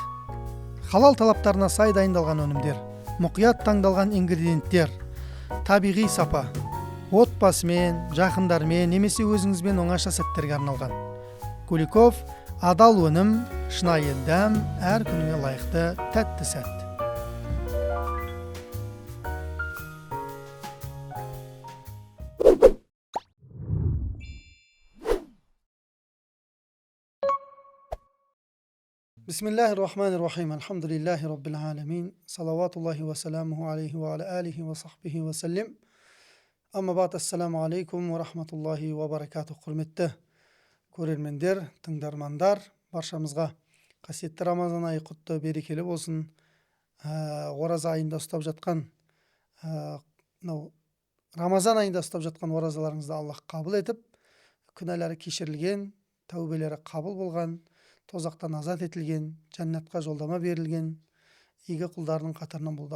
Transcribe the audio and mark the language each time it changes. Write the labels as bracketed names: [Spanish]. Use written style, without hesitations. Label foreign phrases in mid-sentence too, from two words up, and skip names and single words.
[Kazakh] Халал талаптарына сай дайындалған өнімдер, мұқият таңдалған ингредиенттер, табиғи сапа, отбасымен, жақындармен немесе өзіңізбен оңаша сәттерге арналған. Куликов адал өнім, шынайы дәм, әр күніне лайықты тәтті сәт. [Arabic] بسم الله الرحمن الرحيم. الحمد لله رب العالمين. صلوات الله وسلامه عليه وعلى آله وصحبه وسلم. أما بعد، السلام عليكم ورحمة الله وبركاته. [Kazakh] Құрметті көрермендер, тыңдармандар, баршамызға қасиетті Рамазан айы құтты берекелі болсын. Ораза айында ұстап жатқан Рамазан айында ұстап жатқан оразаларыңызды Аллах қабыл етіп, күнәлары кешірілген, тәубелері қабыл болған, тозақтан азат етілген, жәннатқа жолдама берілген игі құлдарының қатарынан болды.